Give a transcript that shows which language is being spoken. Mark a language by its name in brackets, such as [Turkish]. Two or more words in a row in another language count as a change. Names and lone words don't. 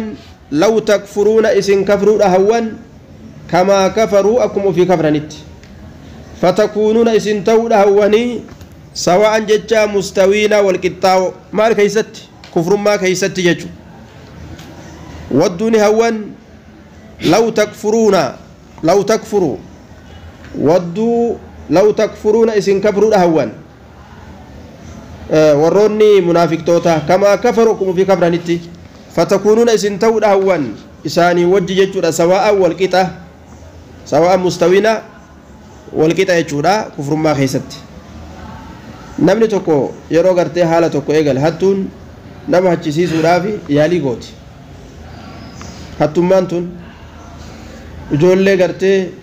[Arabic] لو تكفرون [Oromo] isin kafruudha hawwan [Arabic] كما كفروا [Oromo] akkuma ofii kafranitti fatakuunuuna isin ta'uudha hawwanii sawa'an jecha mustawiina walqixxaawo maal keeysatti kufrummaa keeysatti jechu wadduuni hawwan [Arabic] لو تكفروا ودوا لو تكفرون [Oromo] isin kafruudha hawwan warroonni munaafiqtoota [Arabic] كما كفروا [Oromo] akkuma fi kafranitti fatakuunuuna isin ta'uudha hawwan isaanii wajji jechuudha sawa'an walqixa sawa'an mustawiina walqixa jechuudha kufrummaa keeysatti namni tokko yeroo gartee haala tokko eegale hattuun nama hachisiisuudhaaf yaalii gooti hattummaan tun ijoollee gartee